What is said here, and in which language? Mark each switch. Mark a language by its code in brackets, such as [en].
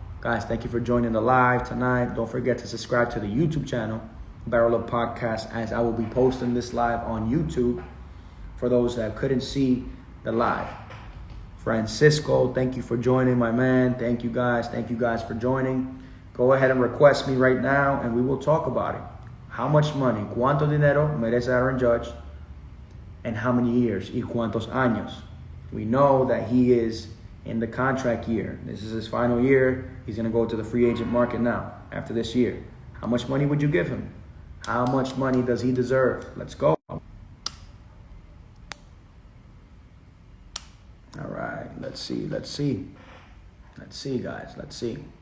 [en] Guys, thank you for joining the live tonight. Don't forget to subscribe to the YouTube channel, Barrel Up Podcast, as I will be posting this live on YouTube for those that couldn't see the live. Francisco, thank you for joining, my man. Thank you guys. Thank you guys for joining. Go ahead and request me right now, and we will talk about it. How much money? [es] ¿Cuánto dinero merece Aaron Judge? [en] And how many years? [es] ¿Y cuántos años? [en] We know that he is in the contract year. This is his final year. He's going to go to the free agent market now after this year. How much money would you give him? How much money does he deserve? Let's go. All right, let's see, guys. Let's see.